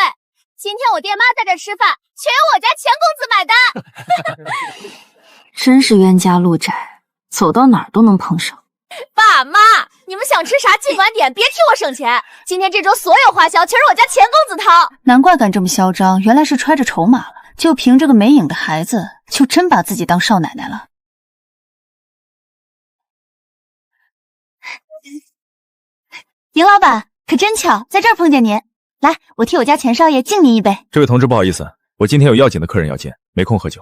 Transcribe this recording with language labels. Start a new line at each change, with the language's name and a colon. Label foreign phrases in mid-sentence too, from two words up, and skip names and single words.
Chinese: 今天我爹媽在這吃飯，全由我家錢公子買單。真是冤家路窄，走到哪兒都能碰上。爸媽，你們想吃啥盡管點，別替我省錢。今天這周所有花銷全是我家錢公子掏。難怪敢這麼囂張，原來是揣着籌碼了。就憑這個沒影的孩子，就真把自己當少奶奶了。邢老板，可真巧，在這兒碰見您。來，我替我家錢少爺敬您一杯。這位同志，不好意思，我今天有要緊的客人要見，沒空喝酒。